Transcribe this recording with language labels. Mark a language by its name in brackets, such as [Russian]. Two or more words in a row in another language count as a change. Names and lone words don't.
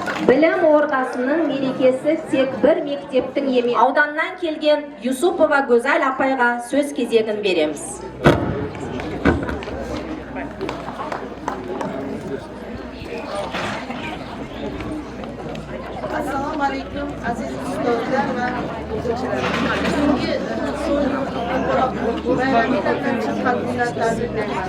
[Kazakh] Білім ордасының мерекесі тек бір мектептің емес. Ауданнан келген Юсупова Гөзал апайға сөз кезегін береміз. [Uzbek] Assalomu alaykum aziz ustozlar va o'quvchilar. Bugungi bayramiy taqdirlash bilan tabriklayman.